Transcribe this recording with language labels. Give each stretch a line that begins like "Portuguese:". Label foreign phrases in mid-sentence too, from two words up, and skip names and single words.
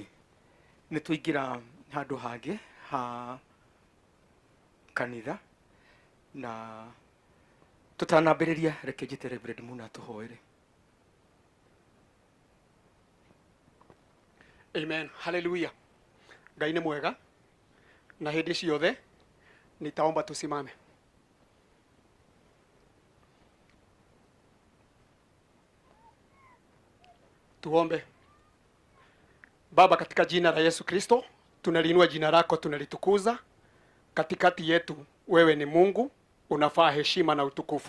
Kikuyu: Nĩ tũingĩra handũ hangĩ ha kanitha na tutanambĩrĩria reke njĩte Reverend Muna tũhoere. Amen. Hallelujah. Ngai nĩ mwega na hĩndĩ ciothe.
Swahili: Nitaomba tusimame. Tuombe. Baba, katika jina la Yesu Kristo, tunaliinua jina lako, tunalitukuza. Katikati yetu wewe ni Mungu, unafaa heshima na utukufu.